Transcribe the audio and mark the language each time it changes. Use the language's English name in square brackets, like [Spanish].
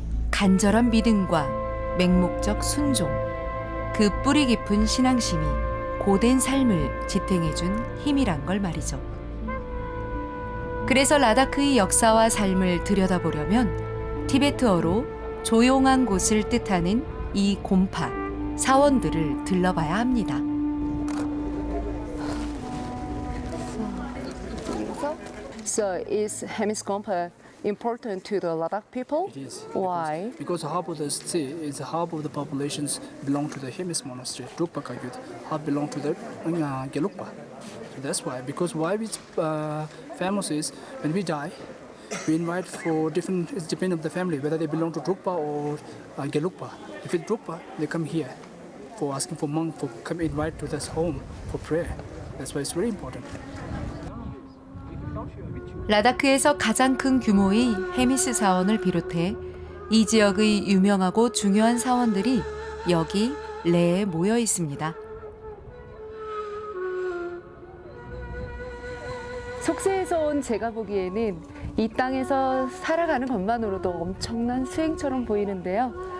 [Korean] 간절한 믿음과 맹목적 순종, 그 뿌리 깊은 신앙심이 고된 삶을 지탱해준 힘이란 걸 말이죠. 그래서 라다크의 역사와 삶을 들여다보려면 티베트어로 조용한 곳을 뜻하는 이 곰파, 사원들을 들러봐야 합니다. [English] So is Hemis Gompa important to the Ladakh people? It is. Why? Because half of the city is half of the populations belong to the Hemis monastery, Drukpa Kayut, half belong to the Gelukpa. So that's why. Because why it's famous is when we die, we invite for different. It's depend of the family whether they belong to Drukpa or Gelukpa. If it's Drukpa, they come here for asking for monk for come invite to this home for prayer. That's why it's very important. [Korean] 라다크에서 가장 큰 규모의 헤미스 사원을 비롯해 이 지역의 유명하고 중요한 사원들이 여기 레에 모여 있습니다. 속세에서 온 제가 보기에는 이 땅에서 살아가는 것만으로도 엄청난 수행처럼 보이는데요.